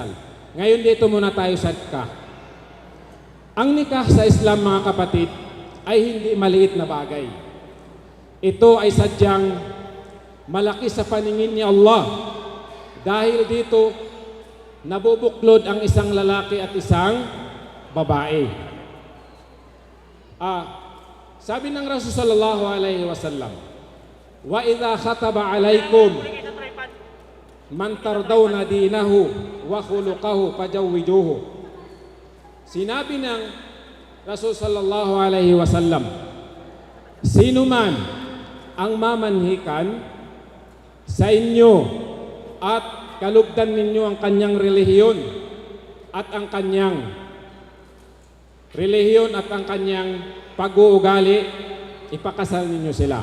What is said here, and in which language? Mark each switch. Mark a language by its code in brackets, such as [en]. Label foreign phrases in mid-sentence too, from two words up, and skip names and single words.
[tl] Ngayon dito muna tayo sa nikah. Ang nikah sa Islam, mga kapatid, ay hindi maliit na bagay. Ito ay sadyang malaki sa paningin ni Allah. Dahil dito, nabubuklod ang isang lalaki at isang babae. Sabi ng Rasul [ar] صلى الله عليه وسلم, "وإذا خطب عليكم من ترضون دينه وخلقه فزوجوه." [tl] Sinabi ng Rasul [ar] صلى الله عليه وسلم, [tl] sino man ang mamanhikan sa inyo at kalugdan ninyo ang kanyang relihiyon at ang kanyang pag-uugali, ipakasal ninyo sila.